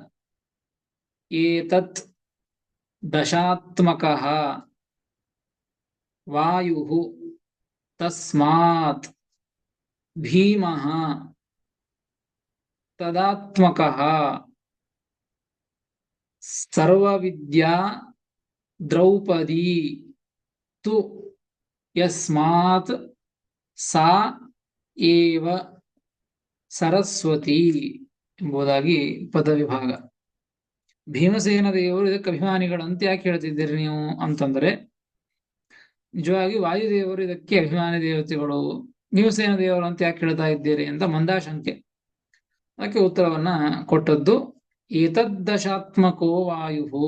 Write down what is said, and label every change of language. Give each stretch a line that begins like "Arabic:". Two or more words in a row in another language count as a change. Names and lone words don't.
Sanskrit: ಏತತ್ ದಶಾತ್ಮಕಃ ವಾಯುಃ ತಸ್ಮಾತ್ ಭೀಮಃ ತದಾತ್ಮಕಃ ಸರ್ವವಿದ್ಯಾ ದ್ರೌಪದಿ ತು ಯಸ್ಮಾತ್ ಸಾ ಏವ ಸರಸ್ವತಿ
Kannada: ಎಂಬುದಾಗಿ ಪದವಿಭಾಗ. ಭೀಮಸೇನ ದೇವರು ಇದಕ್ಕೆ ಅಭಿಮಾನಿಗಳಂತ ಯಾಕೆ ಹೇಳ್ತಿದ್ದೀರಿ ನೀವು ಅಂತಂದ್ರೆ, ನಿಜವಾಗಿ ವಾಯುದೇವರು ಇದಕ್ಕೆ ಅಭಿಮಾನಿ ದೇವತೆಗಳು, ಭೀಮಸೇನ ದೇವರು ಅಂತ ಯಾಕೆ ಹೇಳ್ತಾ ಇದ್ದೀರಿ ಅಂತ ಮಂದಾಶಂಕೆ. ಅದಕ್ಕೆ ಉತ್ತರವನ್ನ ಕೊಟ್ಟದ್ದು
Sanskrit: ಏತದ್ದಶಾತ್ಮಕೋ ವಾಯು.